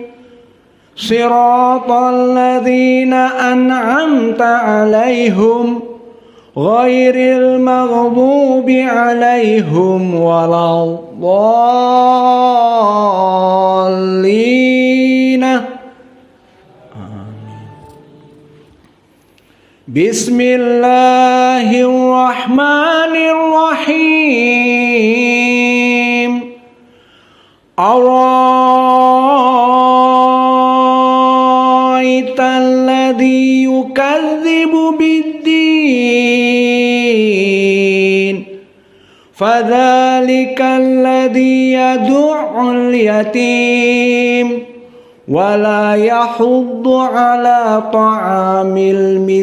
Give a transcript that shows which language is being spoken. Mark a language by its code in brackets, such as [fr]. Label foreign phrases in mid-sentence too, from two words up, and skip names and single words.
[ar] صراط الذين أنعمت عليهم غير المغضوب عليهم ولا الضالين. Bismillahirrahmanirrahim. أرأيت الذي يكذب بالدين فذلك الذي يدع اليتيم ولا يحض على طعام